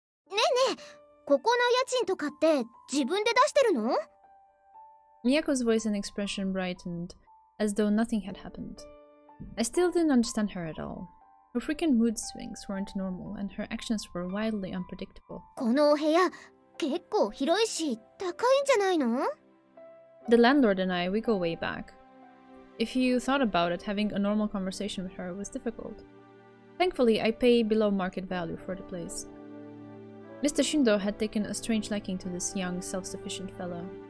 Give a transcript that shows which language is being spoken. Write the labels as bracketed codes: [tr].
[ja] ねえねえ、ここの家賃とかって自分で出してるの？ [en] Miyako's voice and expression brightened, as though nothing had happened. I still didn't understand her at all. Her frequent mood swings weren't normal, and her actions were wildly unpredictable. [ja] このお部屋、結構広いし、高いんじゃないの？ [en] The landlord and I, we go way back. If you thought about it, having a normal conversation with her was difficult. Thankfully, I pay below market value for the place. Mr. Shindo had taken a strange liking to this young, self-sufficient fellow.